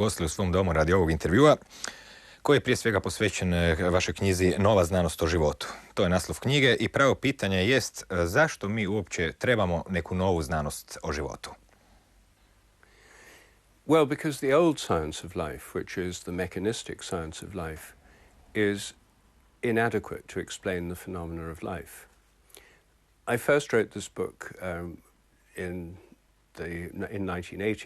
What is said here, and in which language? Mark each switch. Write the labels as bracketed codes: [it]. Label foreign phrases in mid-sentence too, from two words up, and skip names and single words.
[hr] ugostili u svom domu radi ovog intervjua, koji je prije svega posvećen vašoj knjizi Nova znanost o životu. To je naslov knjige i pravo pitanje jest zašto mi uopće trebamo neku novu znanost o životu? [en] Well, because the old science of life, which is the mechanistic science of life, is inadequate to explain the phenomena of life. I first wrote this book in 1980.